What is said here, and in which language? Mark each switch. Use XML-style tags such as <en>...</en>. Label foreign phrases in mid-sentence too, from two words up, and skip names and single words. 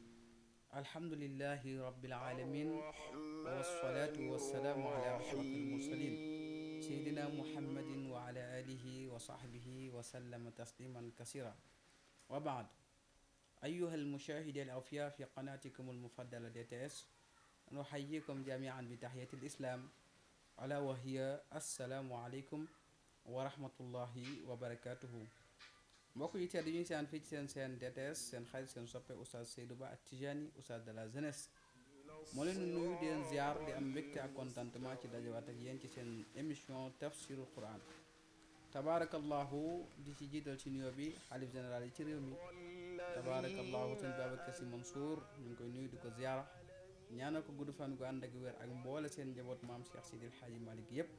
<ar>الحمد لله رب العالمين، والصلاة والسلام على أشرف المرسلين سيدنا محمد وعلى آله وصحبه وسلم تسليما كثيرا. وبعد، أيها المشاهد الأوفياء في قناتكم المفضلة DTS، نحييكم جميعا بتحية الإسلام، ألا وهي السلام عليكم ورحمة الله وبركاته.</ar> <wo>mbokk yi tedd ñu seen fii ci seen DTS, seen xarit seen soppe Oustaz Seydou Ba At-Tijani, Oustaz</wo> <fr>de la jeunesse,</fr> <wo>moo leen nuyu di leen ziar di am mbégte ak contentement ci dajawaat ak yéen ci seen émission tafsirul Quran. tabaarakallahu di ci jiital ci nuyoo bi xalif général yi ci réew mi, tabaarakallahu sëñ Babacar Sy Mansour, ñu ngi koy nuyu di ko ziara, ñaanal ko gudd fan gu ànd ak wér ak mboole seen njaboot maam Cheikh Sidil Hadji Malick yépp.</wo>